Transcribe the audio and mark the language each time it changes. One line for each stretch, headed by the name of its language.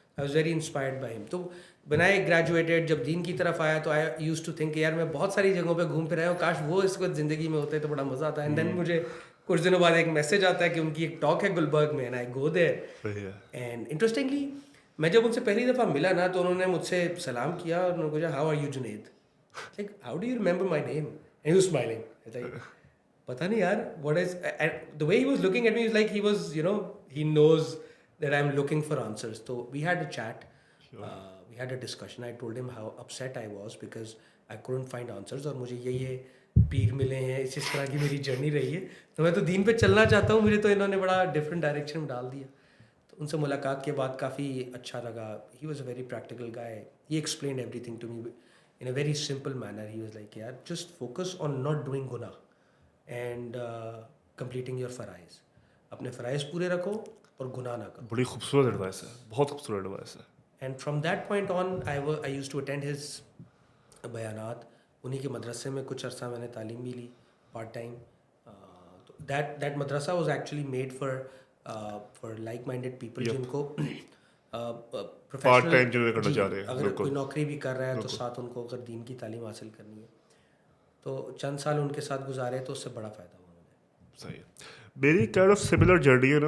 English: I was very inspired by him.
Hindi: तो
English: when I graduated,
Hindi: जब दीन की तरफ आया, तो
English: I used to think
Hindi: यार मैं बहुत सारी जगहों पे घूम फिर आया हूँ, काश वो इस वक्त ज़िंदगी में होते तो बड़ा मज़ा आता. And then मुझे कुछ दिनों बाद एक मैसेज आता है कि उनकी एक टॉक है गुलबर्ग में, and I go there. And interestingly, मैं जब उनसे पहली दफ़ा मिला ना, तो उन्होंने मुझसे सलाम किया और उन्होंने पूछा
English: how are you
Hindi: Junaid?
English: Like how do you remember my name? And he was smiling. It's like
Hindi: पता नहीं यार,
English: what is, and the way he was looking at me is like he was, he knows that I'm looking for answers. So we had a chat, we had a discussion. I told him how upset I was because I couldn't find answers,
Hindi: और मुझे ये पीर मिले हैं, इस तरह की मेरी journey रही है, तो मैं तो दीन पे चलना चाहता हूँ, मुझे तो इन्होंने बड़ा डिफरेंट डायरेक्शन में डाल दिया. तो उनसे मुलाकात के बाद काफ़ी अच्छा लगा.
English: He was a very practical guy. He explained everything to me in a very simple manner. He was like, यार just focus on not doing गुनाह and completing your फ़राइज़.
Hindi: अपने फ़राइज़ पूरे रखो और गुनाह ना करो. बड़ी खूबसूरत एडवाइस है, बहुत खूबसूरत एडवाइस है.
English: And from that point on, I used to attend his बयानात.
Hindi: उन्हीं के मदरसे में कुछ अरसा मैंने तालीम भी ली part time.
English: That madrasa was actually made for like-minded people जिनको
Hindi: पार्ट टाइम जो करना चाह रहे हैं, अगर कोई नौकरी भी कर रहा है तो साथ उनको अगर दीन की तालीम हासिल करनी है, तो चंद साल उनके साथ गुजारे तो उससे बड़ा फ़ायदा हुआ मुझे. सही है. मेरी काइंड ऑफ सिमिलर जर्नी है ना.